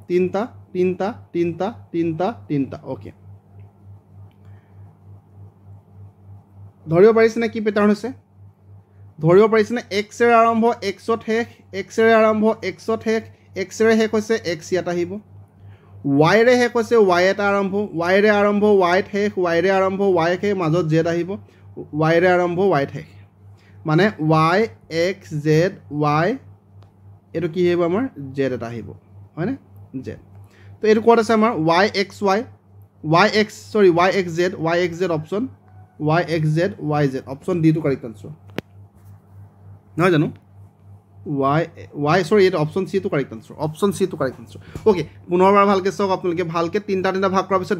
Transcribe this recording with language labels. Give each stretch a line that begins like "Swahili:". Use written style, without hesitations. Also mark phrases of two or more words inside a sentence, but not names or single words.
Assamese: ওকে ধৰিব পাৰিছেনে কি পেটাৰ্ণ হৈছে ধৰিব পাৰিছেনে x ৰে আৰম্ভ x ত শেষ x ৰে আৰম্ভ x ত শেষ x ৰে শেষ হৈছে x ইয়াত আহিব y ৰে শেষ হৈছে y এটা আৰম্ভ y ৰে আৰম্ভ y ত শেষ y ৰে আৰম্ভ y শেষ মাজত z আহিব y ৰে আৰম্ভ y ত শেষ মানে y x z y এটো কি হ'ব আমাৰ z এটা আহিব হয়নে z তো এটো কোড আছে আমাৰ y x z অপশ্যন y z
English: option D
Assamese: টু
English: correct answer
Assamese: নহয় জানো এটা
English: option C
Assamese: টু
English: correct answer
Assamese: ওকে পুনৰবাৰ ভালকে চাওক আপোনালোকে ভালকে তিনটা ভাগ কৰাৰ পিছত